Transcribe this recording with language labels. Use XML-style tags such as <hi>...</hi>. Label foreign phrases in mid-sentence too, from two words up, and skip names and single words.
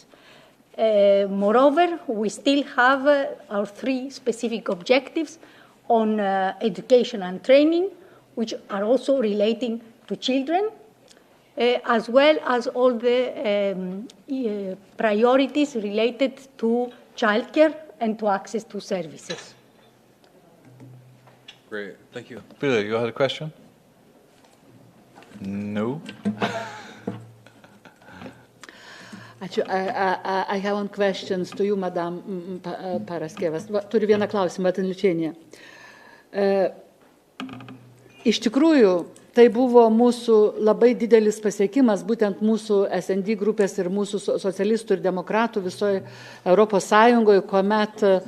<en>Moreover, we still have our 3 specific objectives on education and training, which are also relating to children, as well as all the priorities related to childcare and to access to services. Great, thank you. Billy, you had a question? No?</en> <lt>Ačiū.</lt> <en>I have one questions to you, Madam Paraskevas.</en> <lt>Turiu vieną klausimą, Liučienė. Iš tikrųjų, tai buvo mūsų labai didelis pasiekimas, būtent mūsų S&D grupės ir mūsų socialistų ir demokratų visoje Europos Sąjungoje, kuomet...</lt>